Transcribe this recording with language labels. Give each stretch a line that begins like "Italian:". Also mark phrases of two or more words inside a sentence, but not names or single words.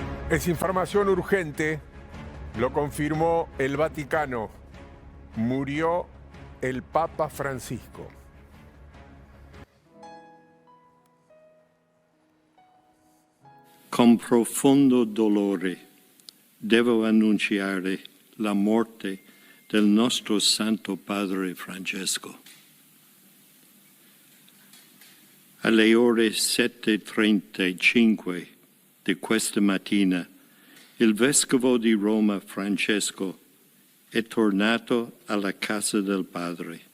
Spanish: Es información urgente, lo confirmó el Vaticano. Murió el Papa Francisco.
Italian: Con profondo dolore devo annunciare la morte del nostro Santo Padre Francesco. Alle ore 7:35 di questa mattina, il Vescovo di Roma Francesco è tornato alla casa del Padre.